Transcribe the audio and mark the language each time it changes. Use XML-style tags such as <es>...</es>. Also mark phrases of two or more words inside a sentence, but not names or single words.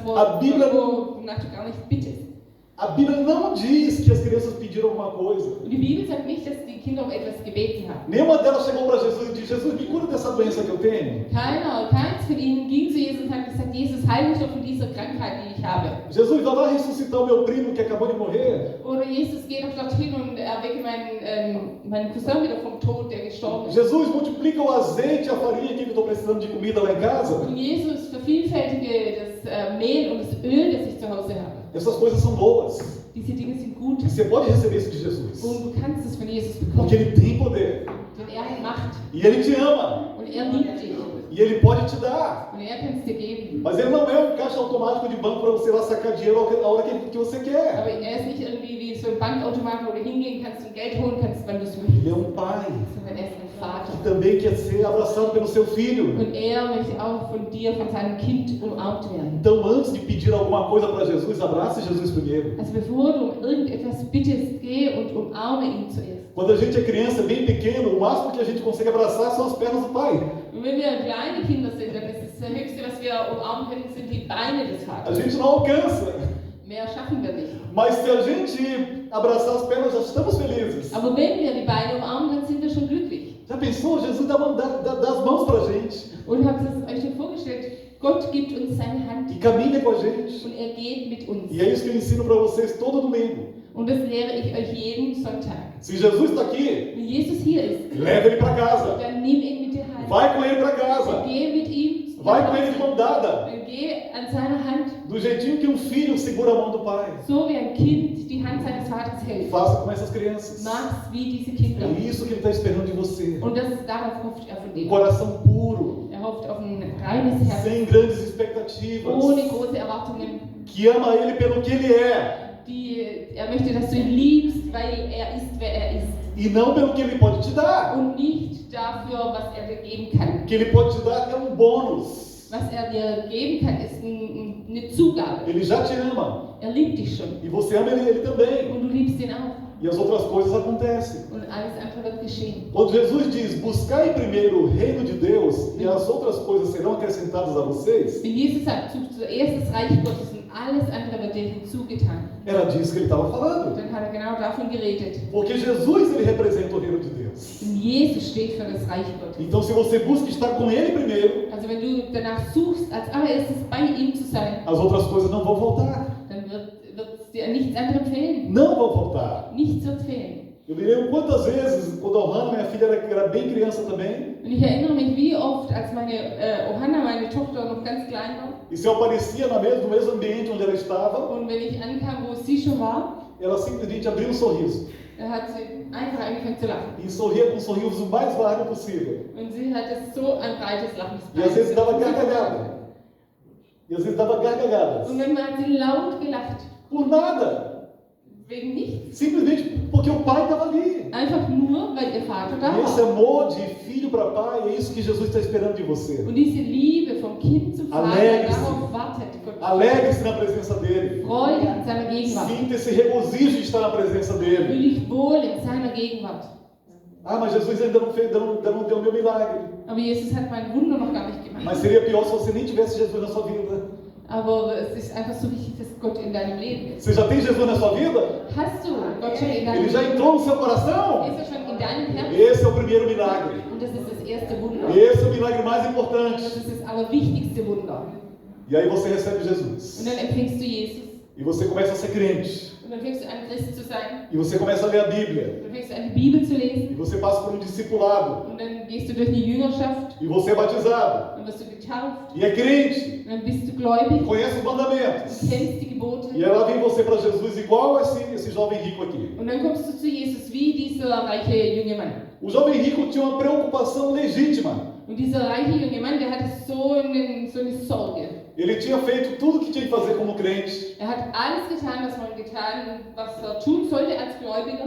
<pt>A Bíblia-</pt> <de>wonach du gar nicht bittest.</de> <pt>A Bíblia não diz que as crianças pediram alguma coisa.</pt> <de>Und die Bibel sagt nicht, dass die Kinder um etwas gebeten haben.</de> <pt>Nenhuma delas chegou para Jesus e disse: Jesus, me cura dessa doença que eu tenho.</pt> <de>Keins von ihnen ging zu Jesus und hat gesagt, Jesus, heil mich doch von dieser Krankheit, die ich habe.</de> <pt>Jesus, vai lá ressuscitar o meu primo que acabou de morrer.</pt> <de>Oder Jesus, geh doch dorthin und erwecke meinen Cousin wieder vom Tod, der gestorben ist.</de> <pt>Jesus, multiplica o azeite e a farinha aqui que eu estou precisando de comida lá em casa.</pt> <de>Und Jesus, vervielfältige das Mehl und das Öl, das ich zu Hause habe.</de> <pt>Essas coisas são boas.</pt> <de>Diese Dinge sind gut.</de> <pt>E você pode receber isso de Jesus.</pt> <de>Und du kannst es von Jesus</de> <pt>Porque</pt> <de>bekommen.</de> <pt>Ele tem poder.</pt> <de>Denn er hat Macht.</de> <pt>E Ele te ama.</pt> <de>Und er liebt dich.</de> <pt>E Ele pode te dar.</pt> <de>Und er kann es dir geben.</de> <pt>Mas Ele não é um caixa automático de banco para você lá sacar dinheiro a hora que você quer.</pt> <de>Aber er ist nicht irgendwie wie so ein Bankautomat, wo du hingehen kannst und Geld holen kannst, wann du es möchtest.</de> <pt>Ele é um pai</pt> <de>Sondern er ist ein Vater.</de> <pt>que também quer ser abraçado pelo seu filho.</pt> <de>Und er möchte auch von dir, von seinem Kind umarmt werden.</de> <pt>Então, antes de pedir alguma coisa para Jesus, abrace Jesus primeiro.</pt> <de>Also bevor du um irgendetwas bittest, geh und umarme ihn zuerst.</de> <pt>Quando a gente é criança, bem pequeno, o máximo que a gente consegue abraçar são as pernas do pai.</pt> <de>Und wenn wir kleine Kinder sind, dann ist das Höchste, was wir umarmen können, sind die Beine des</de> <pt>A</pt> <de>Vaters.</de> <pt>gente não alcança.</pt> <de>Mehr schaffen wir nicht.</de> <pt>Mas se a gente abraçar as pernas, já estamos felizes.</pt> <de>Aber wenn wir die Beine umarmen, dann sind wir schon glücklich.</de> <pt>Já pensou? Jesus dá as mãos para a gente.</pt> <de>Und habt ihr es euch schon vorgestellt? Gott Gott gibt uns seine Hand</de> <pt>e caminha com a gente.</pt> <de>und er geht mit uns.</de> <pt>E é isso que eu ensino para vocês todo domingo.</pt> <de>Und das lehre ich euch jeden Sonntag.</de> <pt>Se Jesus está aqui,</pt> <de>Wenn Jesus hier ist,</de> <pt>leva ele para casa.</pt> <de>dann nimm ihn mit dir heim.</de> <pt>Vai com ele para casa.</pt> <de>Geh mit ihm.</de> <pt>Vai com ele de mão dada.</pt> <de>Geh an seiner Hand,</de> <pt>Do jeitinho que um filho segura a mão do pai.</pt> <de>so wie ein Kind die Hand seines Vaters hält.</de> <pt>Faça com essas crianças.</pt> <de>Mach's wie diese Kinder.</de> <pt>É isso que ele está esperando de você.</pt> <de>Und darauf hofft er von dir.</de> <pt>Coração puro,</pt> <de>Er hofft auf ein reines Herz,</de> <pt>sem grandes expectativas.</pt> <de>ohne große Erwartungen.</de> <pt>Que ama ele pelo que ele é.</pt> <de>Er möchte, dass du ihn liebst, weil er ist, wer er ist.</de> <pt>E não pelo que ele pode te dar.</pt> <de>Und nicht dafür, was er dir geben kann.</de> <pt>O que ele pode te dar é bônus.</pt> <de>Was er dir geben kann, ist eine Zugabe.</de> <pt>Ele já te ama.</pt> <de>Er liebt dich schon.</de> <pt>E você ama ele também.</pt> <de>Und du liebst ihn auch.</de> <pt>E as outras coisas acontecem.</pt> <de>Und alles andere wird geschehen.</de> <pt>Quando Jesus diz, buscai primeiro o reino de Deus e as outras coisas serão acrescentadas a vocês,</pt> <de>Wenn Jesus sagt, sucht zuerst das Reich Gottes und alles andere wird dir hinzugetan,</de> <pt>era disso que ele estava falando.</pt> <de>dann hat er genau davon geredet.</de> <pt>Porque Jesus, ele representa o reino de Deus.</pt> <de>Und Jesus steht für das Reich Gottes.</de> <pt>Então, se você busca estar com ele primeiro,</pt> <de>Also wenn du danach suchst, als allererstes bei ihm zu sein,</de> <pt>as outras coisas não vão voltar.</pt> <de>dann wird es dir nichts anderem fehlen.</de> <pt>Não vão voltar.</pt> <de>Nichts wird fehlen.</de> <pt>Eu me lembro quantas vezes, quando a Ohana, minha filha, era bem criança também,</pt> <de>Und ich erinnere mich, wie oft, als meine Ohanna, meine Tochter, noch ganz klein war,</de> <pt>e se eu aparecia no mesmo ambiente onde ela estava,</pt> <de>und wenn ich ankam, wo sie schon war,</de> <pt>ela simplesmente abria um sorriso.</pt> <de>da hat sie einfach angefangen zu lachen.</de> <pt>E sorria com um sorriso o mais largo possível.</pt> <de>Und sie hatte so ein breites Lachen.</de> <pt>E às vezes dava gargalhada. E às vezes dava gargalhadas.</pt> <de>Und manchmal hat sie laut gelacht.</de> <pt>Por nada.</pt> <de>Wegen nichts.</de> <pt>Simplesmente porque o pai estava ali.</pt> <de>Einfach nur, weil ihr Vater da</de> <pt>E esse</pt> <de>war.</de> <pt>amor de filho para pai, é isso que Jesus está esperando de você.</pt> <de>Und diese Liebe vom Kind zum Vater,</de> <pt>Alegre-se.</pt> <de>darauf wartet Gott.</de> <pt>Alegre-se na presença dele.</pt> <de>Freu dich in seiner Gegenwart.</de> <pt>Sinta esse regozijo de estar na presença dele.</pt> <de>Fühl dich wohl in seiner Gegenwart.</de> <pt>Ah, mas Jesus ainda não deu o meu milagre.</pt> <de>Aber Jesus hat mein Wunder noch gar nicht gemacht.</de> <pt>Mas seria pior se você nem tivesse Jesus na sua vida.</pt> <de>Aber es ist einfach so wichtig, dass Gott in deinem Leben ist.</de> <pt>Você já tem Jesus na sua vida?</pt> <de>Hast du Gott schon in deinem</de> <pt>Ele já</pt> <de>Leben?</de> <pt>entrou no seu coração?</pt> <de>Ist er schon in deinem Herzen?</de> <pt>Esse é o primeiro milagre.</pt> <de>Und das ist das erste Wunder.</de> <pt>Esse é o milagre mais</pt> <de>Und</de> <pt>importante.</pt> <de>das ist das allerwichtigste Wunder.</de> <pt>E aí você recebe</pt> <de>Und</de> <pt>Jesus.</pt> <de>dann empfängst du Jesus.</de> <pt>E você começa a ser crente.</pt> <de>Und dann fängst du an, Christ zu sein.</de> <pt>E você começa a ler a Bíblia.</pt> <de>Dann fängst du an, die Bibel zu</de> <pt>E</pt> <de>lesen.</de> <pt>você passa por um discipulado.</pt> <de>Und dann gehst du durch die Jüngerschaft.</de> <pt>E você é batizado.</pt> <de>Dann wirst du getauft.</de> <pt>E é crente.</pt> <de>Und dann bist du</de> <pt>E</pt> <de>gläubig.</de> <pt>conhece os mandamentos.</pt> <de>Und kennst die Gebote.</de> <pt>E aí lá vem você para Jesus igual esse jovem rico aqui.</pt> <de>Und dann kommst du zu Jesus wie dieser reiche junge Mann.</de> <pt>O jovem rico tinha uma preocupação legítima.</pt> <de>Und dieser reiche junge Mann, der hatte so eine Sorge.</de> <pt>Ele tinha feito tudo o que tinha que fazer como crente.</pt> <de>Er hat alles getan, was er tun sollte als Gläubiger.</de>